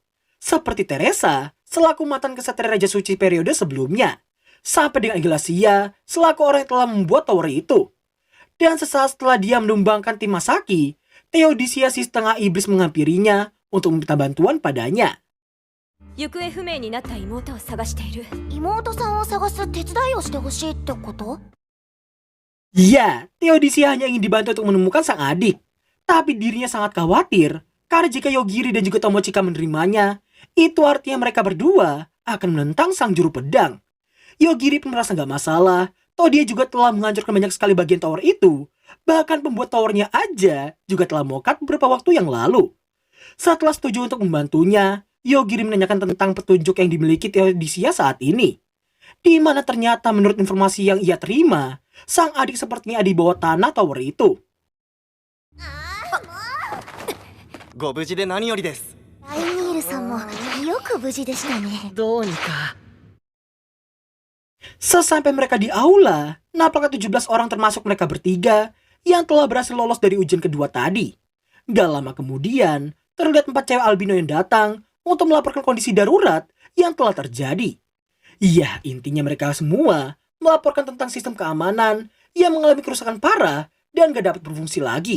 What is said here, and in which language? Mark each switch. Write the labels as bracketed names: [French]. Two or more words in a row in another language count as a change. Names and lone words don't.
[Indonesian] Seperti Teresa, selaku mantan kesatria Raja Suci periode sebelumnya. Sampai dengan Glacia, selaku orang yang telah membuat tower itu. Dan sesaat setelah dia menumbangkan tim Masaki, Theodisia si setengah iblis menghampirinya untuk meminta bantuan padanya. [Japanese] 行方不明になった妹を探している。妹さんを探す手伝いをしてほしいってこと？ [Indonesian] Ya, Theodisia hanya ingin dibantu untuk menemukan sang adik. Tapi dirinya sangat khawatir, karena jika Yogiri dan juga Tomochika menerimanya, itu artinya mereka berdua akan menentang sang juru pedang. Yogiri pun merasa gak masalah, toh dia juga telah menghancurkan banyak sekali bagian tower itu. Bahkan pembuat towernya aja juga telah mokat beberapa waktu yang lalu. Setelah setuju untuk membantunya, Yogiri menanyakan tentang petunjuk yang dimiliki Theodisia saat ini. Di mana ternyata menurut informasi yang ia terima, sang adik sepertinya ada di bawah tanah tower itu. [Japanese] ご無事で何よりです。ライニールさんもよく無事でしたね。どうにか. [Indonesian] Sesampai mereka di aula, nampaknya 17 orang termasuk mereka bertiga yang telah berhasil lolos dari ujian kedua tadi. Gak lama kemudian, terlihat 4 cewek albino yang datang untuk melaporkan kondisi darurat yang telah terjadi. Iya, intinya mereka semua melaporkan tentang sistem keamanan yang mengalami kerusakan parah dan gak dapat berfungsi lagi.